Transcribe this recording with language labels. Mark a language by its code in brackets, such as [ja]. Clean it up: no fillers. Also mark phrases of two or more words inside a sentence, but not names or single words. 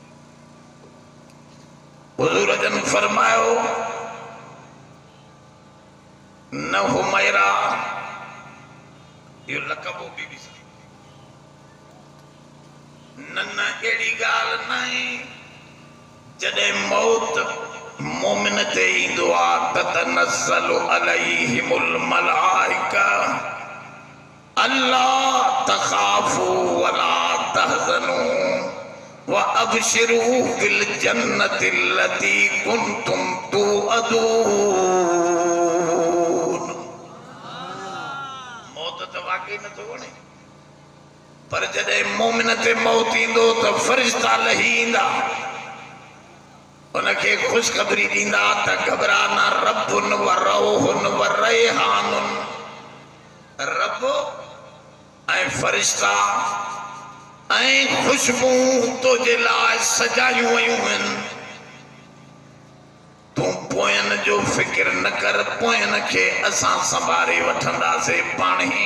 [sd] हुज़ूर जन फरमायो न हुमैरा, इहो लक़ब हो बीबी सां, न अहिड़ी ॻाल्हि न आहे जॾहिं मौत मोमिन ते ईंदो आहे त [ar] تتنزل عليهم الملائكة ألا تخافوا ولا تحزنوا و أبشروا بالجنة التي كنتم توعدون. [sd] मौत त वाकई नथो वणे, पर जॾहिं मोमिन ते मौत ईंदो त फ़रिश्ता लही ईंदा, उनखे ख़ुशख़बरी ॾींदा त घबरा न, [ar] ربٌ و روحٌ و ريحانٌ, [sd] रब ऐं फ़रिश्ता ऐं ख़ुशबू तुंहिंजे लाइ सजायूं वयूं आहिनि। तूं पोयनि जो फ़िक्र न कर, पोयनि खे असां संभाले वठंदासीं पाण ई।